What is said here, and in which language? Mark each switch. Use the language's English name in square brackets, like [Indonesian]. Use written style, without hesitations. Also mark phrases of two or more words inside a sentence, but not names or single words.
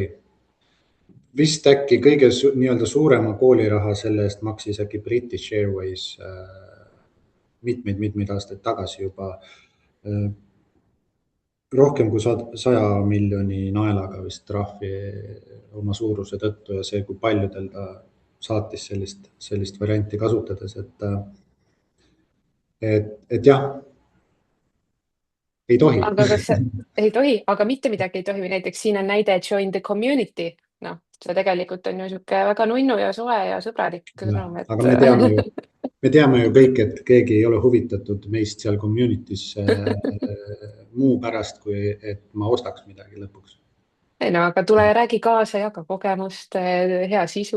[Estonian] Vist äkki kõige nii-öelda suurema kooliraha selle eest maksis äkki British Airways mitmeid aastaid tagasi juba rohkem kui 100 miljoni naelaga vist trahvi oma suuruse tõttu ja see, kui paljudel ta saatis sellist varianti kasutades, et jah, ei tohi. Aga kas ei tohi, aga mitte midagi ei tohi, või näiteks siin on näide [English] join the community, [Estonian] see tegelikult on ju siuke väga nunnu ja soe ja sõbralik sõnum, et... Aga me teame ju kõik, et keegi ei ole huvitatud meist seal community's muu pärast, kui et ma ostaks midagi lõpuks. Ei no, aga tule ja räägi kaasa, jaga kogemust, hea sisu.